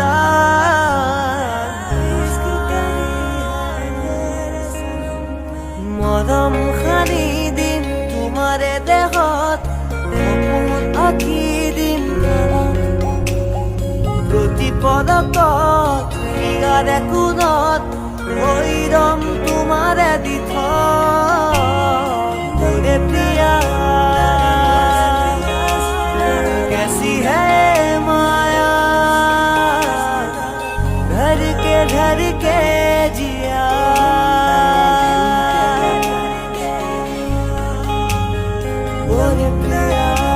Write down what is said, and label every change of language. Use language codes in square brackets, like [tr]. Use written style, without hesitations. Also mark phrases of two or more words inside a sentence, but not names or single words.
[as] দান মৰম সানি দিম তোমাৰে দেহত সপোন আঁকি দিম প্ৰতি পদকত ইয়াৰে কোণত ভৈৰম তোমাৰে দিঠ মোৰে প্ৰিয়া [hi] कैसी है माया धर के जिया मोरे प्रिया